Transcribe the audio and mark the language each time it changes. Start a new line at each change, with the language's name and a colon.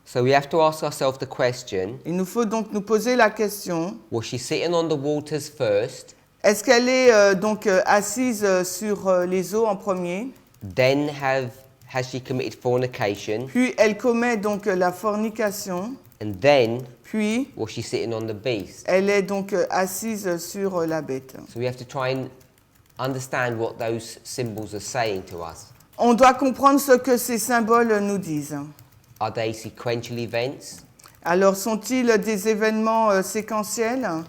English: So we have to ask ourselves the question,
French: Il nous faut donc nous poser la question,
English: was she sitting on the waters first,
French: est-ce qu'elle est donc assise sur les eaux en premier,
English: then has she committed fornication,
French: puis elle commet donc la fornication,
English: And then,
French: Puis,
English: well, she's sitting on the beast.
French: elle est donc assise sur la bête.
English: So we have to try and understand what those symbols are saying to us.
French: On doit comprendre ce que ces symboles nous disent.
English: Are they sequential events
French: Alors, sont-ils des événements séquentiels